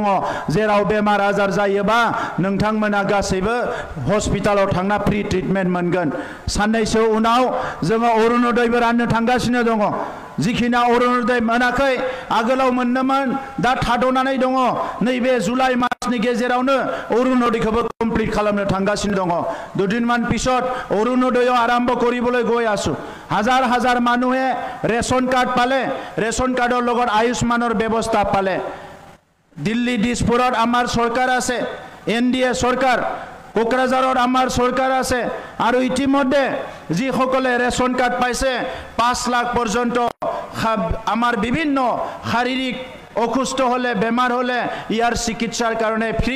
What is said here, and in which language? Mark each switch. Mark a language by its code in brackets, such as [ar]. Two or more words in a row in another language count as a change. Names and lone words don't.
[brx] जेराव बेमार आजार जायोबा नोंथांमोना गासैबो हस्पिटालाव थांना फ्रि ट्रिटमेन्ट मोनगोन साननैसो उनाव जोङो अरुणोदयबो राननो थांगासिनो दङ जिखिना अरुणोदय मोनाखै आगोलाव मोननोमोन दा थाद'नानै दङ नैबे जुलाइ मासनि गेजेरावनो अरुणोदयखौबो कमप्लिट खालामनो थांगासिनो दङ [as] দুদিনমান পিছত অৰুণোদয় আৰম্ভ কৰিবলৈ গৈ আছো হাজাৰ হাজাৰ মানুহে ৰেশন কাৰ্ড পালে ৰেশন কাৰ্ডৰ লগত আয়ুষ্মানৰ ব্যৱস্থা পালে দিল্লী দিছপুৰত আমাৰ চৰকাৰ আছে NDA চৰকাৰ কোকৰাঝাৰৰ আমাৰ চৰকাৰ আছে আৰু ইতিমধ্যে যিসকলে ৰেশন কাৰ্ড পাইছে 5 লাখ পৰ্যন্ত আমাৰ বিভিন্ন শাৰীৰিক অসুস্থ হলে বেমাৰ হলে ইয়াৰ চিকিৎসাৰ কাৰণে ফ্ৰী